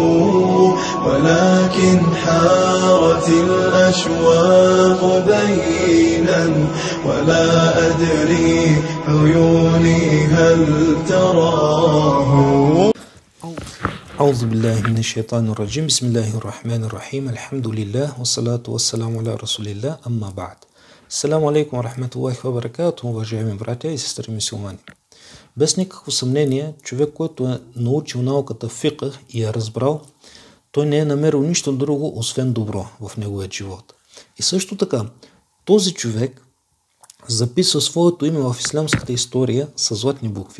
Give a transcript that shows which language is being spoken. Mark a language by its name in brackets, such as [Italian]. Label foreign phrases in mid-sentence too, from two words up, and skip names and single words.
[Arabic] ولكن حارت الأشواق بينا ولا أدري عيوني هل تراه. أعوذ بالله من الشيطان الرجيم. بسم الله الرحمن الرحيم. الحمد لله والصلاة والسلام على رسول الله. أما بعد. السلام عليكم ورحمة الله وبركاته, [Bulgarian] уважаеми братя и сестри мюсюлмани. Без никакво съмнение, човек, който е научил науката фикх и е разбрал, той не е намерил нищо друго, освен добро в неговия живот. И също така, този човек записва своето име в ислямската история с златни букви.